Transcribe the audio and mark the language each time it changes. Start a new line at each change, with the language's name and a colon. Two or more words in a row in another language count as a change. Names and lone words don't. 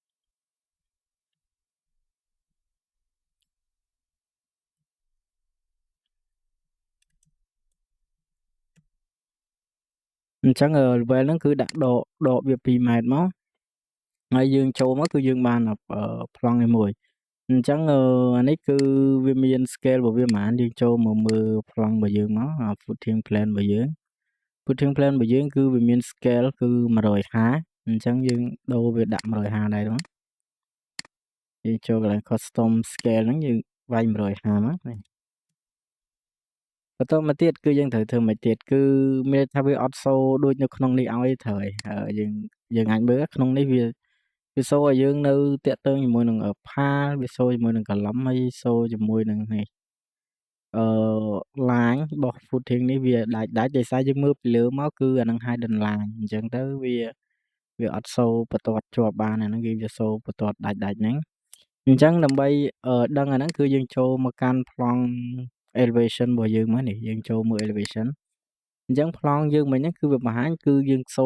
Khmer: អញ្ចឹងlevel ហ្នឹងគឺដាក់ដកវា2ម៉ែត្រមកហើយយើងចូលមកគឺយើងបាន ប្លង់នេះមួយអញ្ចឹងអានេះគឺវាមាន scale របស់វាប៉ុន្មានយើងចូលមកមើលប្លង់របស់យើងមក
English: footing plan
Khmer: របស់យើង
English: footing plan
Khmer: របស់យើងគឺវាមាន scale គឺ150អញ្ចឹងយើងដូរវាដាក់150ដែរហ្នឹងយើងចូលកន្លែង
English: custom scale
Khmer: ហ្នឹងយើងវាយ150មកនេះ បន្តមកទៀតគឺយើងត្រូវធ្វើមិនទៀតគឺមានថាវាអត់សូដូចនៅក្នុងនេះឲ្យត្រូវហើយយើងអាចមើលក្នុងនេះវាសូឲ្យយើងនៅតាក់ទងជាមួយនឹងផាលវាសូជាមួយនឹងកលឹមហើយសូជាមួយនឹងនេះ ឡាញរបស់ footing នេះវាដាច់ដោយសារយើងមើលពីលើមកគឺអានឹង
English: hidden line
Khmer: អញ្ចឹងទៅវាអត់សូបន្ទាត់ជាប់បានអាហ្នឹងវាសូបន្ទាត់ដាច់ហ្នឹងអញ្ចឹងដើម្បីដឹងអាហ្នឹងគឺយើងចូលមកកាន់ប្លង់ elevation របស់យើងមកនេះយើងចូលមើល elevation អញ្ចឹងប្លង់យើងមិញហ្នឹងគឺវាបង្ហាញគឺយើងសូ